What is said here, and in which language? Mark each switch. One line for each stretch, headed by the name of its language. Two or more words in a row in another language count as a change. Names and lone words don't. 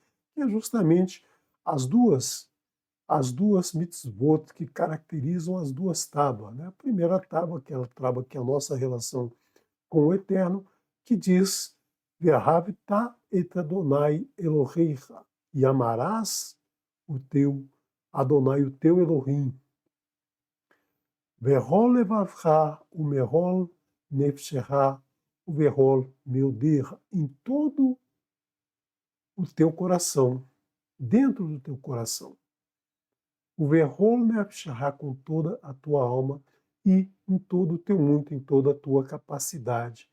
Portuguese: Que é justamente as duas mitzvot que caracterizam as duas tábuas, né? A primeira tábua, aquela tábua que é a nossa relação com o Eterno, que diz:
Hebrew: ואהבת את אדוני אלוהיך,
Portuguese: e amarás o teu Adonai, o teu Elohim.
Hebrew: בכל לבבך ובכל נפשך ובכל מאודך,
Portuguese: em todo o teu coração, dentro do teu coração. O
Hebrew: ובכל נפשך,
Portuguese: com toda a tua alma e em todo o teu muito, em toda a tua capacidade.